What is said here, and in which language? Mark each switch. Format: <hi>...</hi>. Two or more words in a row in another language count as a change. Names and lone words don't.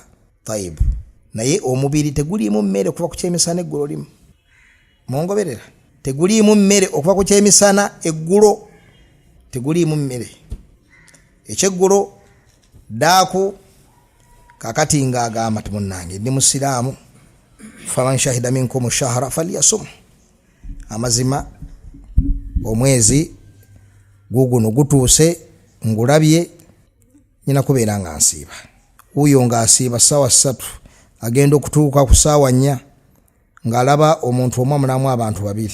<lg>Tayib, naye omubiri teguliimu mmere okuva ku kyemisana eggulo limu, mungoberera, teguliimu mmere okuva ku kyemisana eggulo, teguliimu mmere ekyeggulo daaku. Kaakati ng'agamba ti munnange ndi musiraamu,</lg> <ar>فمن شهد منكم الشهر فليصم,</ar> <lg>amazima omwezi guguno gutuuse ngulabye, nyina kubeera nga nsiiba. Uyo ng'asiiba ssaawa 3 agenda okutuuka ku ssaawa 4 ng'alaba omuntu omu amulamu abantu 2.</lg>